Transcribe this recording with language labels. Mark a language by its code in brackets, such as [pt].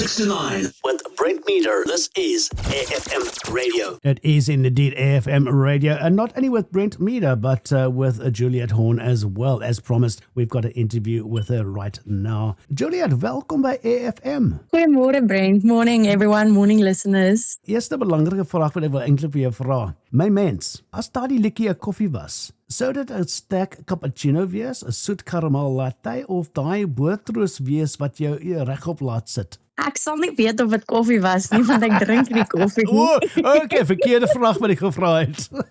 [en] 6 to 9. With Brent Meter, this is AFM Radio. It is indeed AFM Radio, and not only with Brent Meter, but with Juliet Horne as well. As promised, we've got an interview with her right now. [af] Juliet, welkom by AFM. Goeiemôre [en] Brent, morning everyone, morning listeners. [af] Eerste belangrike vraag wat ek wil eintlik vir jou vra. My mens, as daardie likkie 'n koffie was, sou dit 'n sterk cappuccino wees, 'n soet karamel latte of daai boortroos wees wat jou regop laat sit? Ek sal nie weet of dit koffie was nie, want ek drink nie koffie nie. Okay, verkeerde vraag wat ek gevra het.